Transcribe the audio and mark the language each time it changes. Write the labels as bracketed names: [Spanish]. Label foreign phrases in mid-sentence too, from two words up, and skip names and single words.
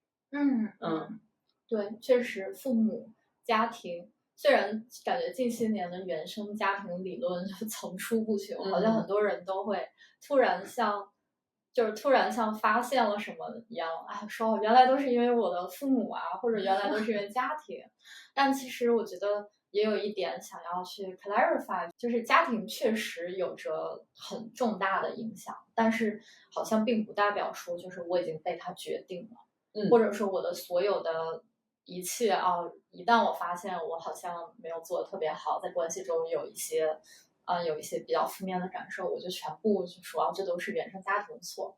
[Chinese] 对，確實父母家庭，雖然感覺近些年的原生家庭理論就層出不窮，好像很多人都會突然像發現了什麼一樣，說原來都是因為我的父母啊，或者原來都是因為家庭。但其實我覺得也有一點想要去 clarify，就是家庭確實有着很重大的影響，但是好像並不代表說就是我已經被他決定了，或者說我的所有的一切一旦我發現我好像沒有做得特別好，在關係中有一些比較負面的感受，我就全部就說這都是原生家庭的錯。